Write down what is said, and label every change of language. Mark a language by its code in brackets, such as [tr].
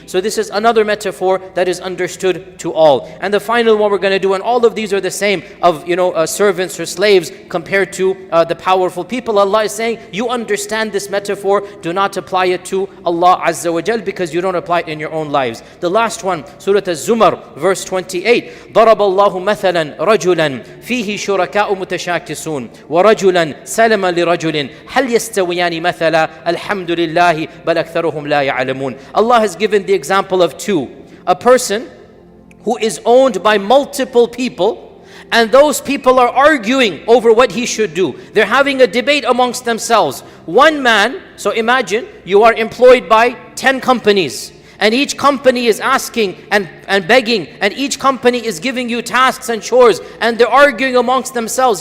[en] So this is another metaphor that is understood to all. And the final one we're going to do, and all of these are the same of servants or slaves compared to the powerful people. Allah is saying, you understand this metaphor, do not apply it to Allah Azza wa Jal because you don't apply it in your own lives. The last one, Surah Az-Zumar, verse 28. [ar] ضرب الله مثلا رجلا فيه شركاء متشاكسون ورجلا سلما لرجل هل يستويان مثلا الحمد لله بل أكثرهم لا يعلمون. [en] Allah has given the example of two. A person who is owned by multiple people, and those people are arguing over what he should do. They're having a debate amongst themselves. One man, so imagine you are employed by 10 companies, and each company is asking and begging, and each company is giving you tasks and chores, and they're arguing amongst themselves.